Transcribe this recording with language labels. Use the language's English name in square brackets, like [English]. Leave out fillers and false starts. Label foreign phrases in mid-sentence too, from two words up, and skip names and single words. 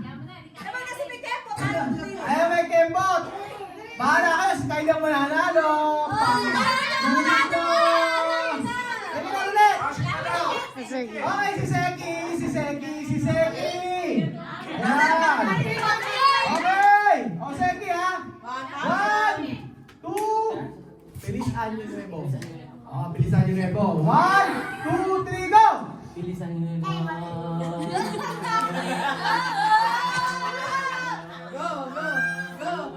[Filipino] Ayaw, may kembot! Bahala kayo, si Kylie ang mananalo! Dito! Halika na ulit! Okay, si Seki! Yan! Okay! O, Seki ha! [Spanish] 1, 2, Feliz Año Nuevo! Feliz Año Nuevo! 1, 2, 3, go! Feliz Año Nuevo! [English] Go! Go! Go!